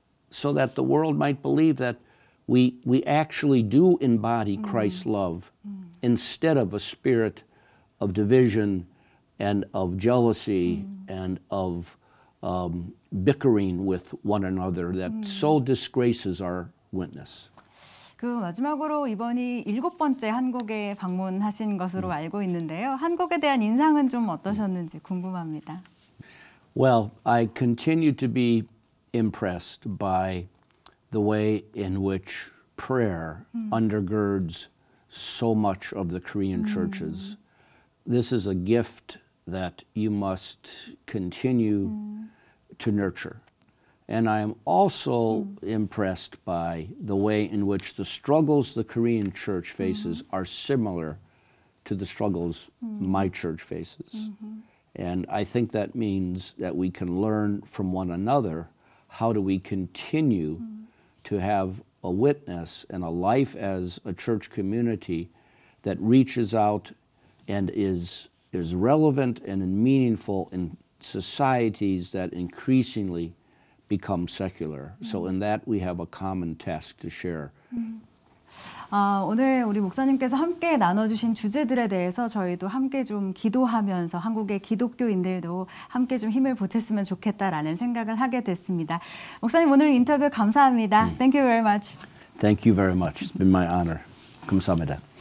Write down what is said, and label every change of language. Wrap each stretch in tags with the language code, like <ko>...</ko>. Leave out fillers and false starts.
<en>So that the world might believe that we actually do embody Christ's love instead of a spirit of division and of jealousy and of bickering with one another that so disgraces our witness.</en> <ko>그 마지막으로 이번이 7번째 한국에 방문하신 것으로 알고 있는데요. 한국에 대한 인상은 좀 어떠셨는지 궁금합니다.</ko> <en>Well, I continue to be impressed by the way in which prayer undergirds so much of the Korean churches. This is a gift that you must continue to nurture. And I am also impressed by the way in which the struggles the Korean church faces are similar to the struggles my church faces. And I think that means that we can learn from one another. How do we continue to have a witness and a life as a church community that reaches out and is relevant and meaningful in societies that increasingly become secular. So in that we have a common task to share.</en> <ko>오늘 우리 목사님께서 함께 나눠주신 주제들에 대해서 저희도 함께 좀 기도하면서 한국의 기독교인들도 함께 좀 힘을 보탰으면 좋겠다라는 생각을 하게 됐습니다. 목사님 오늘 인터뷰 감사합니다.</ko> <en>Thank you very much. Thank you very much. It's been my honor.</en> <ko>감사합니다.</ko>